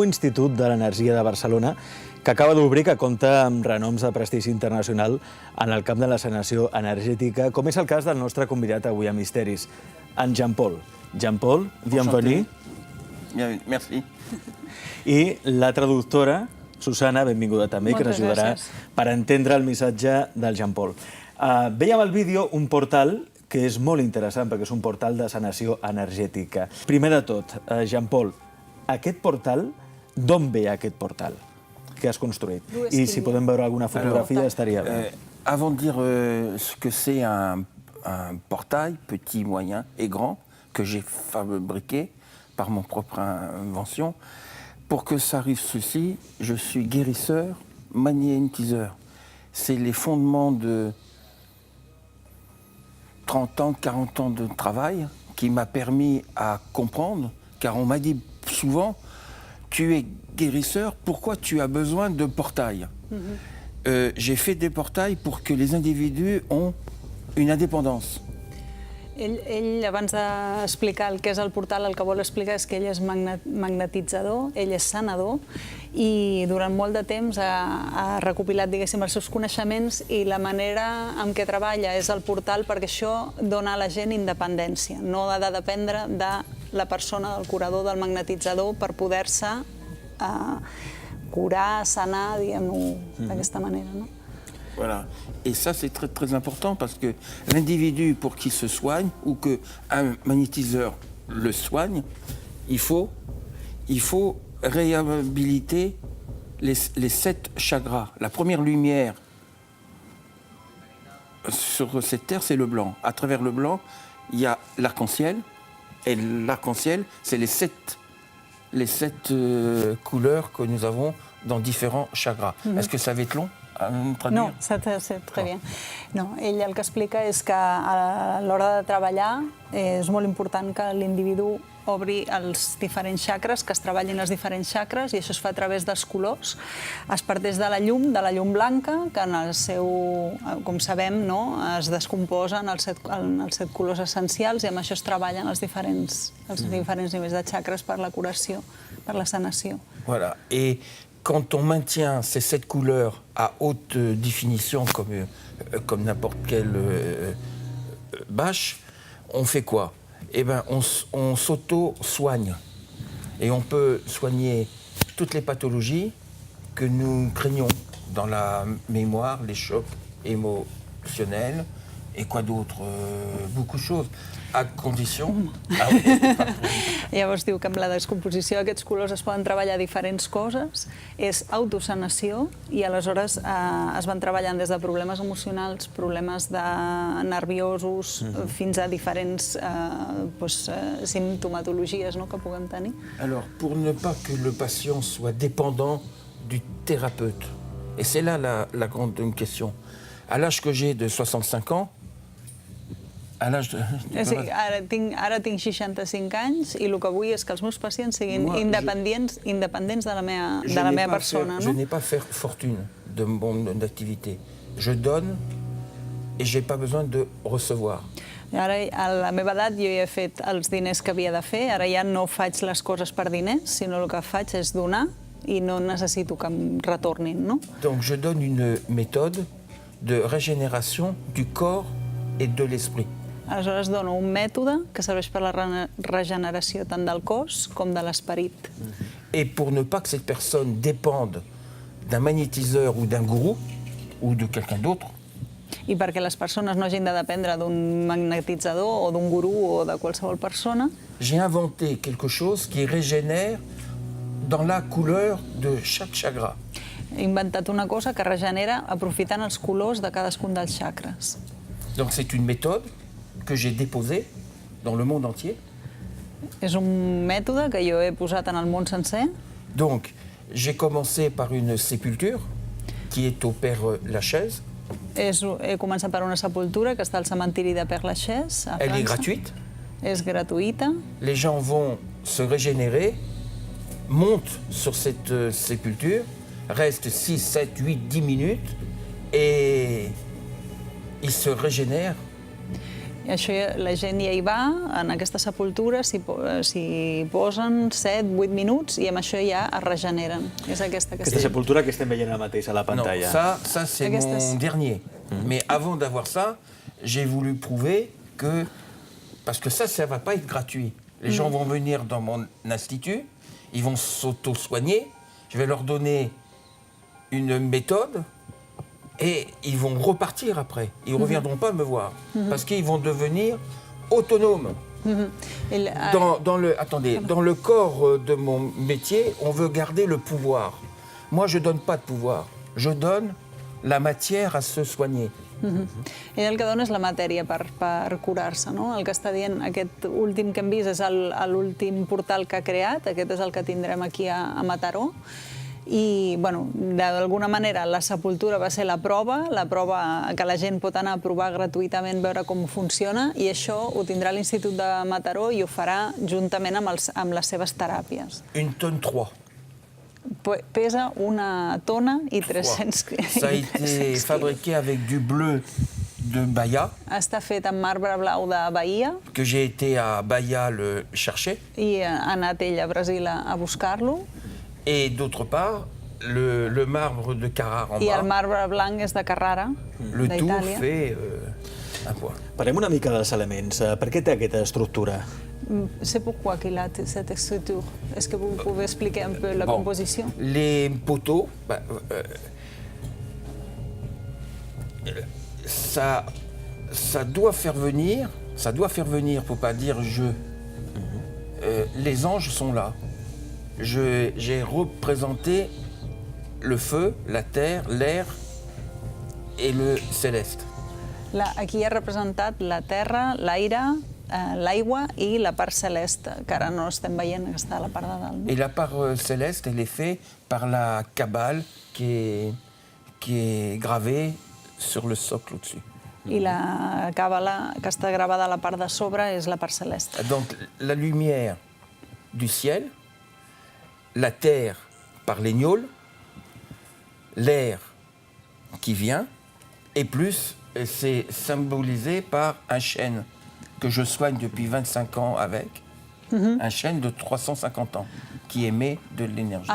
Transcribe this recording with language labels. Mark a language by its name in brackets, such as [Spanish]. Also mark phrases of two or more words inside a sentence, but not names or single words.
[Catalan] Institut de l'Energia de Barcelona, que acaba d'obrir, que compta amb renoms de prestigi internacional en el camp de la sanació energètica, com és el cas del nostre convidat avui a Misteris, en Jean-Paul. [French] Jean-Paul, bienvenue. Merci. [Catalan] I la traductora, Susana, benvinguda també, que ens ajudarà per entendre el missatge del Jean-Paul. Vèiem al vídeo un portal que és molt interessant, perquè és un portal de sanació energètica. Primer de tot, Jean-Paul, aquest portal, d'on ve aquest portal que has construït? I si podem veure alguna fotografia, estaria bé. [French] Avant de dire ce que c'est un portail, petit, moyen et grand, que j'ai fabriqué par mon propre invention, pour que ça arrive ceci, je suis guérisseur, magnétiseur. C'est les fondements de 30 ans, 40 ans de travail qui m'a permis à comprendre, car on m'a dit souvent, tu es guérisseur, pourquoi tu as besoin de portails? J'ai fait des portails pour que les individus ont une indépendance. [Catalan] Ell, abans d'explicar el que és el portal, el que vol explicar és que ell és magnetitzador, ell és sanador, i durant molt de temps ha recopilat, diguéssim, els seus coneixements, i la manera en què treballa és el portal, perquè això dona a la gent independència. No ha de dependre de la persona, del curador, del magnetitzador, per poder-se curar, sanar, diguem-ho d'aquesta manera, no? [French] Voilà. Et ça, c'est très, très important parce que l'individu, pour qu'il se soigne ou qu'un magnétiseur le soigne, il faut réhabiliter les 7 chakras. La première lumière sur cette terre, c'est le blanc. À travers le blanc, il y a l'arc-en-ciel. Et l'arc-en-ciel, c'est les 7 couleurs que nous avons dans différents chakras. Est-ce que ça va être long? No, c'est très bien. [Catalan] No, ell el que explica és que a l'hora de treballar és molt important que l'individu obri els diferents xacres, que es treballin els diferents xacres, i això es fa a través dels colors. Es parteix de la llum blanca, que en el seu, com sabem, es descomposa en els 7 colors essencials, i amb això es treballen els diferents nivells de xacres per la curació, per la sanació. [French] Voilà. Et quand on maintient ces 7 couleurs à haute définition, comme n'importe quelle bâche, on fait quoi? Eh bien, on s'auto-soigne. Et on peut soigner toutes les pathologies que nous craignons dans la mémoire, les chocs émotionnels Et quoi d'autre? Beaucoup de choses, à condition... [Catalan] Llavors diu que amb la descomposició d'aquests colors es poden treballar diferents coses, és autosanació i aleshores es van treballant des de problemes emocionals, problemes nerviosos, fins a diferents simptomatologies, no?, que puguem tenir. [French] Alors, pour ne pas que le patient soit dépendant du thérapeute, et c'est là la grande question. À l'âge que j'ai de 65 ans, à l'âge de... [Catalan] Ara tinc 65 anys i el que vull és que els meus pacients siguin independents de la meva persona. [French] Je n'ai pas fait fortune de mon activité. Je donne et je n'ai pas besoin de recevoir. [Catalan] Ara, a la meva edat, jo ja he fet els diners que havia de fer, ara ja no faig les coses per diners, sinó el que faig és donar i no necessito que em retornin, no? [French] Donc je donne une méthode de régénération du corps et de l'esprit. [Catalan] Aleshores dono un mètode que serveix per la regeneració tant del cos com de l'esperit. [French] Et pour ne pas que cette personne dépende d'un magnétiseur ou d'un gourou ou de quelqu'un d'autre, [Catalan] I perquè les persones no hagin de dependre d'un magnetitzador o d'un gurú o de qualsevol persona, [French] j'ai inventé quelque chose qui régénère dans la couleur de chaque chakra. [Catalan] he inventat una cosa que regenera aprofitant els colors de cadascun dels xacres. [French] Donc c'est une méthode que j'ai déposée dans le monde entier. [Catalan] És un mètode que jo he posat en el món sencer. [French] Donc j'ai commencé par une sépulture qui est au Père-Lachaise. [Catalan] He començat per una sepultura que està al cementiri de Père-Lachaise, a França. [French] Elle est gratuite. [Catalan] És gratuïta. [French] Les gens vont se régénérer, montent sur cette sépulture, restent 6, 7, 8, 10 minutes et ils se régénèrent. [Catalan] I això la gent ja hi va, en aquesta sepultura, s'hi posen 7, 8 minuts i amb això ja es regeneren. És aquesta sepultura que estem veient ara mateix a la pantalla. [French] Non, ça c'est mon dernier. Mais avant d'avoir ça, j'ai voulu prouver que... Parce que ça ne va pas être gratuit. Les gens vont venir dans mon institut, ils vont s'auto-soigner, je vais leur donner une méthode et ils vont repartir après. Ils ne reviendront pas me voir parce qu'ils vont devenir autonomes. Dans le corps de mon métier, on veut garder le pouvoir. Moi, je ne donne pas de pouvoir. Je donne la matière à se soigner. [Catalan] Ell el que dona és la matèria per curar-se, no? El que està dient, aquest últim que hem vist és l'últim portal que ha creat, aquest és el que tindrem aquí a Mataró. I, bueno, d'alguna manera, la sepultura va ser la prova que la gent pot anar a provar gratuïtament, veure com funciona, i això ho tindrà l'Institut de Mataró i ho farà juntament amb les seves teràpies. [French] Une tonne 3. [Catalan] Pesa 1 tona i 300 quilos. [French] Ça a été fabriqué avec du bleu de Bahia. [Catalan] Està fet amb marbre blau de Bahia. [French] Que j'ai été à Bahia le chercher. [Catalan] I ha anat ell a Brasil a buscar-lo. [French] Et d'autre part, le marbre de Carrara en bas. [Catalan] I el marbre blanc és de Carrara, [French] le tout [Catalan] d'Itàlia. [French] fait un poids. [Catalan] Parlem una mica dels elements. Per què té aquesta estructura? [French] C'est pourquoi qu'il a cette structure. Est-ce que vous pouvez expliquer un peu la composition? Les poteaux, ça doit faire venir, faut pas dire je. Les anges sont là. J'ai représenté le feu, la terre, l'air et le céleste. [Catalan] Aquí hi ha representat la terra, l'aire, l'aigua i la part celeste, que ara no estem veient, que està a la part de dalt. [French] Et la part céleste, elle est faite par la Kabbale qui est gravée sur le socle au-dessus. [Catalan] I la càbala que està gravada a la part de sobre és la part celeste. [French] Donc la lumière du ciel, la terre par les gnôles, l'air qui vient, et plus c'est symbolisé par un chêne que je soigne depuis 25 ans avec, un chêne de 350 ans qui émet de l'énergie.